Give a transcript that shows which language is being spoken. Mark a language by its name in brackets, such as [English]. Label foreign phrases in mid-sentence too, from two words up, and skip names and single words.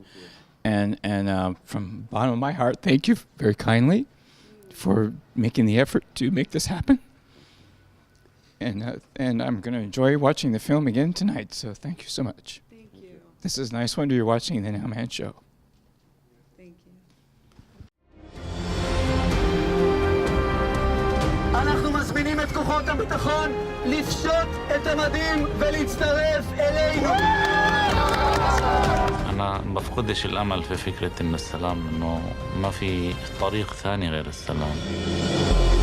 [English] And from the bottom of my heart, thank you very kindly for making the effort to make this happen. And I'm going to enjoy watching the film again tonight, so thank you so much. Thank you. This is Niswander. You're watching The Nowman Show. Thank you. [Hebrew] אנחנו מזמינים את כוחות הביטחון לפשוט את המדים ולהצטרף אלינו. [Arabic] أنا بفقدش الأمل في فكرة إن السلام إنه ما في طريق ثاني غير السلام.